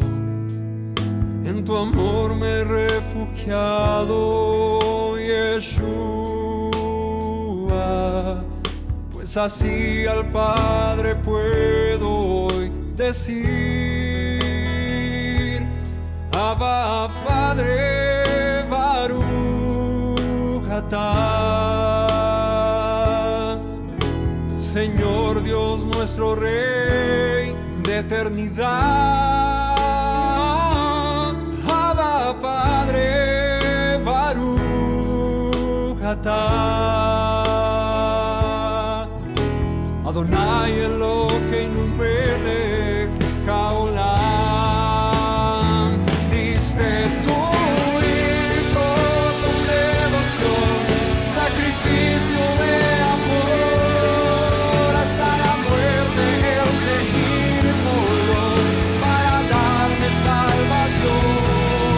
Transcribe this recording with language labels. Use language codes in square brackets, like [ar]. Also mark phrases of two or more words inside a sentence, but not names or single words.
[es] En tu amor me he refugiado, Yeshua, pues así al Padre puedo hoy decir: Abba, Padre, [he] ברוך אתה. [es] Señor Dios nuestro Rey de eternidad. Abba, Padre, [he] ברוך אתה. אדני אלוהינו מלך העולם. [es] Diste tu hijo con devoción, sacrificio de amor, hasta la muerte el seguir murió para darme salvación.